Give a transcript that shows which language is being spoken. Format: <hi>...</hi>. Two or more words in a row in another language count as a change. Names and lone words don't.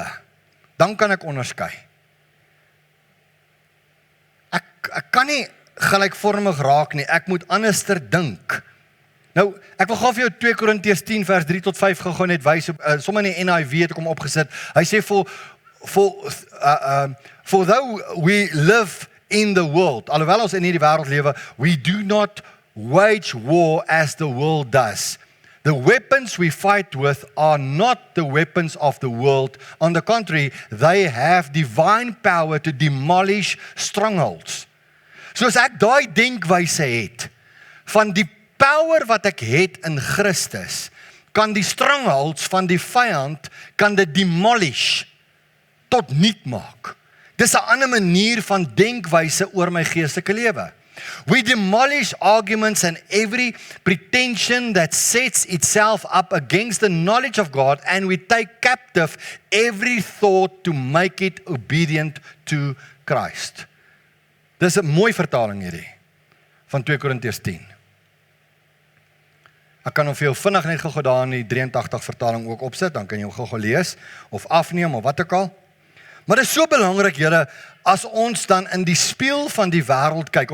<af>Dan kan ek onderskei. Ek kan nie gelykvormig raak nie, ek moet anderster dink. Nou, ek wil gou vir jou 2 Korintiërs 10 vers 3 tot 5 gou net wys, sommer in die NIV het ek hom opgesit. Hy sê,</af> <en>for though we live in the world,</en> <af>alhoewel ons in hierdie wêreld lewe,</af> <en>we do not wage war as the world does. The weapons we fight with are not the weapons of the world. On the contrary, they have divine power to demolish strongholds.</en> <af>So as ek daai denkwyse het, van die power wat ek het in Christus, kan die strongholds van die vyand, kan dit demolish, tot niet maak. Dis 'n ander manier van denkwyse oor my geestelike lewe.</af> <en>We demolish arguments and every pretension that sets itself up against the knowledge of God, and we take captive every thought to make it obedient to Christ.</en> <af>Dis 'n mooi vertaling hierdie, van 2 Korintiërs 10. Ek kan hom vir jou vinnig net gou daar in die 83 vertaling ook opsit, dan kan jy hom gou lees, of afneem, of wat ook al. Maar dit is so belangrik, Here, as ons dan in die spieël van die wêreld kyk.</af>